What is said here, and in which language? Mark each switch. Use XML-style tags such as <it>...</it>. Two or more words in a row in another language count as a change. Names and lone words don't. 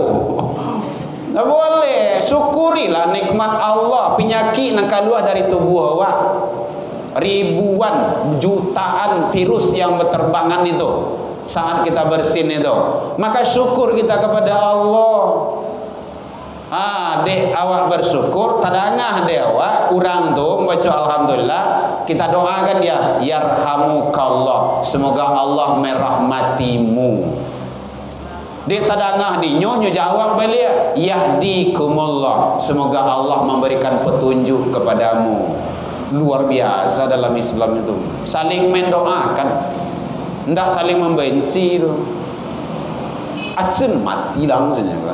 <id>Nggak boleh. Syukurilah nikmat Allah. Penyakit yang keluar dari tubuh awak, ribuan jutaan virus yang berterbangan itu saat kita bersin itu, maka syukur kita kepada Allah.</id> <min>Dek awak bersyukur, tadangah dek awak urang tu</min> <id>membaca alhamdulillah, kita doakan dia yarhamukallah, semoga Allah merahmatimu.</id> <min>Dek tadangah dinyo jawab balik</min> <id>yahdikumullah, semoga Allah memberikan petunjuk kepadamu. Luar biasa dalam Islam itu, saling mendoakan, tidak saling membenci tu. Acen mati langsung kan.</id>